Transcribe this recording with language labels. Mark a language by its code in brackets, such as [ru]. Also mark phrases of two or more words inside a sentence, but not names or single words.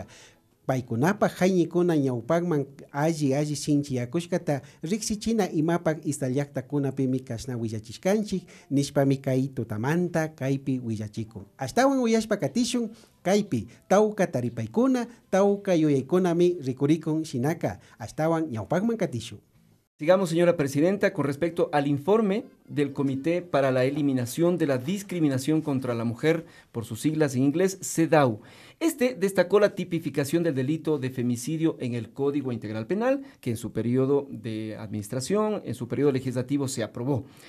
[qu] Paykunapa hayñikuna ñawpakman alli sinchiyakushkata riksichina imapak istallaktakunapimi kashna willachishkanchik nishpami kay tutamanta kaypi willachikun. Ashtawan willashpa katishun kaypi tawka taripaykuna tawka yuyaykunami rikurikun shinaka ashtawan ñawpakman katishun. [es] Sigamos, señora presidenta, con respecto al informe del Comité para la Eliminación de la Discriminación contra la Mujer, por sus siglas en inglés, CEDAW. Este destacó la tipificación del delito de femicidio en el Código Integral Penal, que en su periodo de administración, en su periodo legislativo, se aprobó.